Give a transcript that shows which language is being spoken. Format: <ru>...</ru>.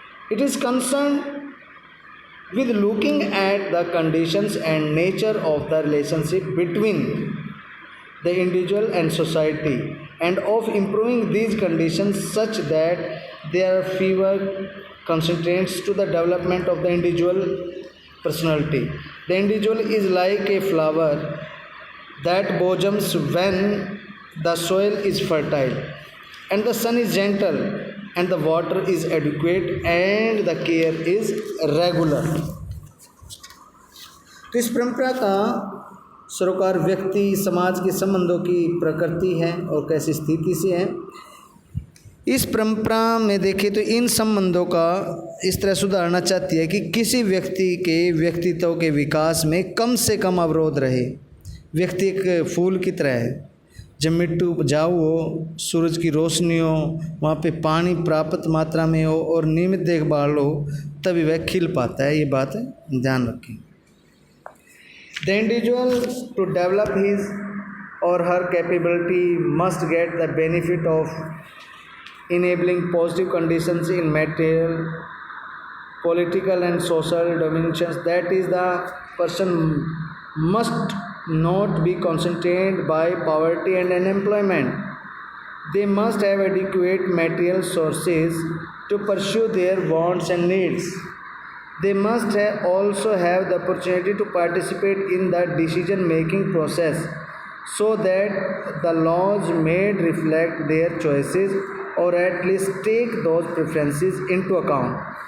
<en>It is concerned with looking at the conditions and nature of the relationship between the individual and society and of improving these conditions such that there are fewer constraints to the development of the individual personality. The individual is like a flower that blossoms when the soil is fertile and the sun is gentle and the water is adequate and the care is regular.</en> <hi>तो इस परंपरा का सरोकार व्यक्ति समाज के संबंधों की प्रकृति है और कैसी स्थिति से है। इस परंपरा में देखें तो इन संबंधों का इस तरह सुधारना चाहती है कि किसी व्यक्ति के व्यक्तित्व के विकास में कम से कम अवरोध रहे। व्यक्ति एक फूल की तरह है, जब मिट्टी उपजाऊ हो, सूरज की रोशनी हो, वहाँ पे पानी पर्याप्त मात्रा में हो और नियमित देखभाल हो, तभी वह खिल पाता है। ये बात ध्यान रखें।</hi> <en>The individual to develop his or her capability must get the benefit of enabling positive conditions in material, political and social dimensions. That is the person must not be constrained by poverty and unemployment. They must have adequate material sources to pursue their wants and needs. They must also have the opportunity to participate in the decision-making process so that the laws made reflect their choices or at least take those preferences into account.</en>